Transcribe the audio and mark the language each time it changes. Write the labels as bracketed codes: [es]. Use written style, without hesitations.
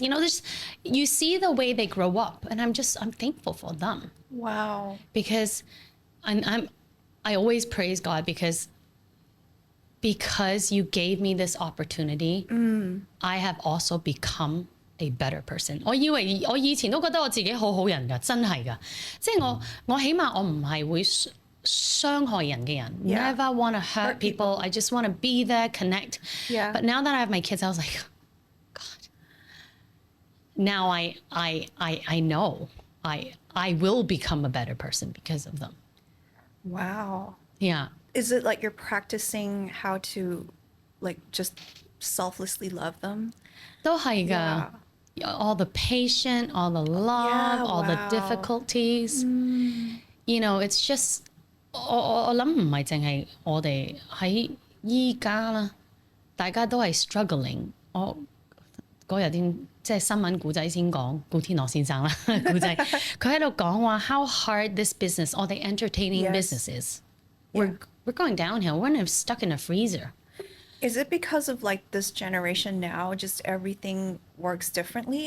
[en] You know, you see the way they grow up, and I'm thankful for them Wow. because I always praise God because you gave me this opportunity, I have also become a better person. [yue] 我以為我以前都覺得我自己好好人㗎，真係㗎。即係我起碼我唔係會傷害人嘅人。 [en] Yeah. Never want to hurt people. I just want to be there, connect. Yeah. But now that I have my kids, I was like, God. Now I know I will become a better person because of them. Wow. Yeah. Is it like you're practicing how to like just selflessly love them? [yue] 都係㗎。 [en] All the patience, all the love, Yeah, all the wow. difficulties. You know, it's just [yue] 我諗唔係淨係我哋喺依家啦，大家都係 struggling。我嗰日即係新聞古仔先講，古天樂先生啦古仔，佢喺度講話 [en] how hard this business or the entertaining Yes. business is. we're going downhill. We're not stuck in a freezer. Is it because of like this generation now, just everything works differently?